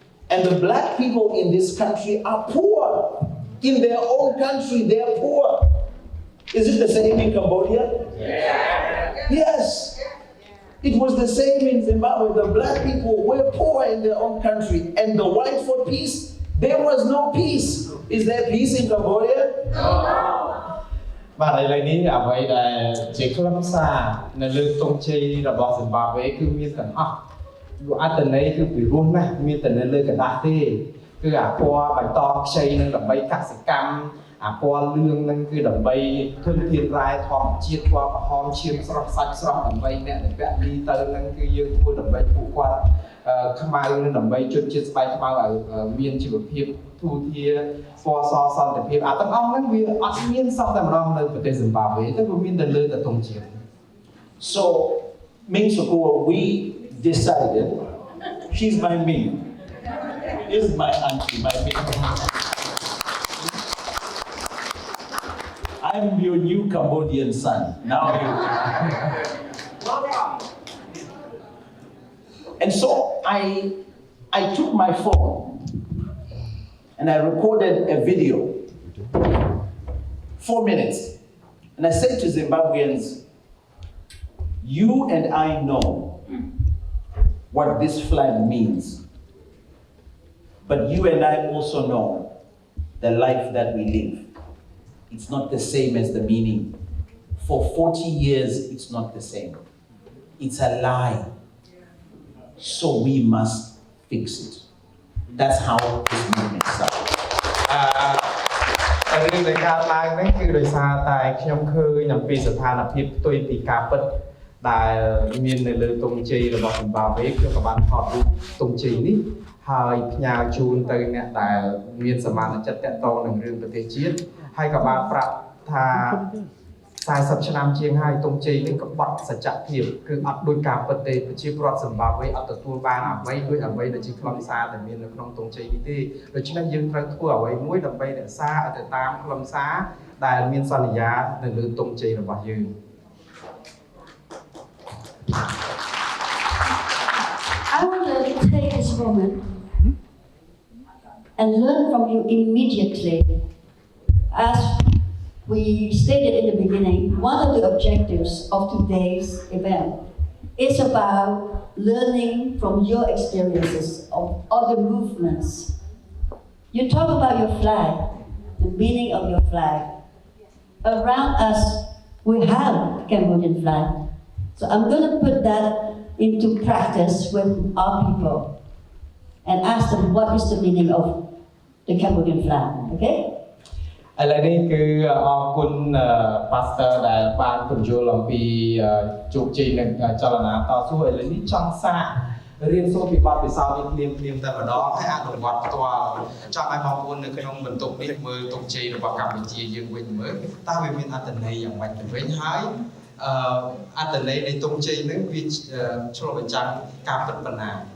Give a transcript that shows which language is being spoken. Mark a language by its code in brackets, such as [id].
[en] And the black people in this country are poor. In their own country, they are poor. Is it the same in Cambodia? Yeah. Yes. It was the same in Zimbabwe. The black people were poor in their own country. And the white for peace, there was no peace. Is there peace in Cambodia? No. [km] បាទឥឡូវនេះអ្វីដែលជាខ្លឹមសារនៅលើទង់ជ័យរបស់ស៊ីមបាវេគឺមានទាំងអស់អត្ថន័យគឺពិរោះណាស់មានតែនៅលើกระดาษទេគឺអាពណ៌បៃតងខ្ចីនឹងដើម្បីកសិកម្មអាពណ៌លឿងនឹងគឺដើម្បីធនធានរ៉ែធម្មជាតិពណ៌ក្រហមឈាមស្រស់សាច់ស្រស់ដើម្បីអ្នកដែលពាក់លីទៅនឹងគឺយើងធ្វើដើម្បីពួកគាត់ ខ្មៅនឹងដើម្បីជនជាតិស្បែកខ្មៅឲ្យមានជីវភាពទូធាពណ៌សសន្តិភាពអាទាំងអស់ហ្នឹងវាអត់មានសោះតែម្ដងនៅប្រទេសស៊ីមបាវេតែវាមានតែលើតែទង់ជាតិ [en] So Ming Sokua, we decided, she's my Ming. This is my auntie, my Ming. I'm your new Cambodian son. Now you. And so I took my phone and I recorded a video, 4 minutes. And I said to Zimbabweans, you and I know what this flag means. But you and I also know the life that we live. It's not the same as the meaning. For 40 years, it's not the same. It's a lie. So we must fix it. That's how this movement started. [km] រឿងដែលកើតឡើងហ្នឹងគឺដោយសារតែខ្ញុំឃើញអំពីស្ថានភាពផ្ទុយពីការពិត ដែលមាននៅលើទង់ជ័យរបស់ Zimbabwe ខ្ញុំក៏បានថតរូបទង់ជ័យនេះហើយផ្ញើជូនទៅអ្នកដែលមានសមានចិត្តតាក់ទងនឹងរឿងប្រទេសជាតិហើយក៏បានប្រាប់ថា40ឆ្នាំជាងហើយទង់ជ័យនេះក៏បាត់សច្ចភាពគឺអត់ដូចការពិតទេប្រជាពលរដ្ឋ Zimbabwe អត់ទទួលបានអ្វីដូចអ្វីដែលជាខ្លឹមសារដែលមាននៅក្នុងទង់ជ័យនេះទេដូច្នេះយើងត្រូវធ្វើអ្វីមួយដើម្បីរក្សាឲ្យទៅតាមខ្លឹមសារដែលមានសន្យានៅលើទង់ជ័យរបស់យើង [en] I want to take this moment and learn from you immediately. As we stated in the beginning, one of the objectives of today's event is about learning from your experiences of other movements. You talk about your flag, the meaning of your flag. Around us, we have Cambodian flag. So I'm going to put that into practice with our people and ask them what is the meaning of the Cambodian flag, okay? [km] ឥឡូវនេះគឺអរគុណ Pastor ដែលបានពន្យល់អំពីជោគជ័យនឹងចលនាតស៊ូឥឡូវនេះចង់សាករៀនសូត្រពីបទពិសោធន៍នេះភ្លាមៗតែម្ដងហើយអនុវត្តផ្ទាល់ចង់ឲ្យបងប្អូននៅក្នុងបន្ទប់នេះមើលទង់ជ័យរបស់កម្ពុជាយើងវិញមើលតើវាមានអត្ថន័យយ៉ាងម៉េចទៅវិញហើយអត្ថន័យនៃទង់ជ័យនឹងវាឆ្លុះបញ្ចាំងការពិតប៉ុណ្ណា